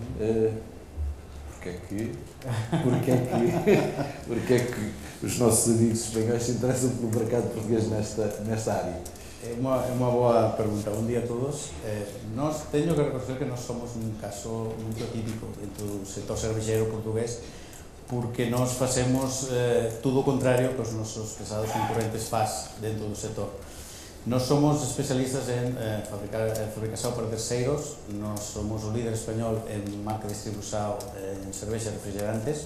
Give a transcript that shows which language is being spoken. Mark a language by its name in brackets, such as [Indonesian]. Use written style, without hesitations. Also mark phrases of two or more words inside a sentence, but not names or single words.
[Portuguese] Porquê é que os nossos amigos espanhóis se interessam pelo mercado português nesta área? É uma boa pergunta. Bom dia a todos. [Galician] Nós tenho que reconocer que nós somos un caso muito atípico dentro do sector cervejeiro portugués, porque nós facemos tudo o contrario que os nosos pesados concorrentes faz dentro do sector. Nós somos especialistas en fabricación para terceiros, nós somos o líder español en marca de distribución en cervexa e refrigerantes.